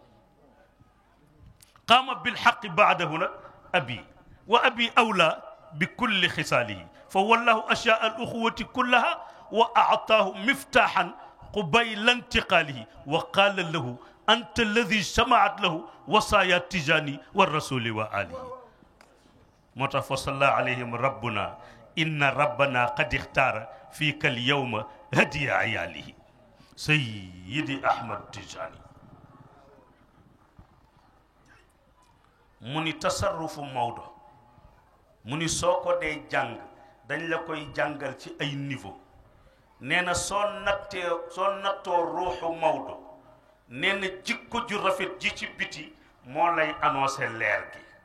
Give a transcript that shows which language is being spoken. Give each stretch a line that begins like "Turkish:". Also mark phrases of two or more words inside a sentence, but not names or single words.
Arabic: قام بالحق بعده أبي وأبي أولى بكل خصاله فوالله أشاء الأخوة كلها وأعطاه مفتاحا قبيل انتقاله وقال له أنت الذي اجتمعت له وصايا التجاني والرسول وآله متفصلى عليهم ربنا إن ربنا قد اختار فيك اليوم هدي عياله سيدي أحمد تجاني
Wolof: mu ni tasarrufu Maodo mu ni soo ko dee jàng dañ la koy jàngal ci ay niveau nee na soo nattoo ruuxu Maodo nee na jikko ju rafet ji ci biti moo lay annoncé leer gi